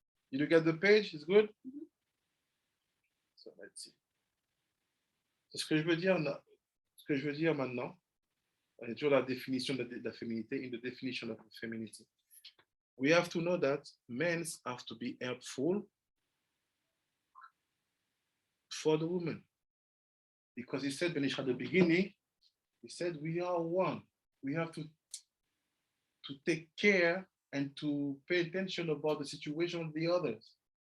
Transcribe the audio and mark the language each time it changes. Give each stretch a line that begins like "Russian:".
English: You look at the page, it's good? So let's see.
French: Ce que je veux dire maintenant, c'est toujours la définition de la féminité,
English: in the definition of femininity. We have to know that men have to be helpful for the women. Because he said, at the beginning, he said, we are one. We have to take care and to pay attention about the situation of the others.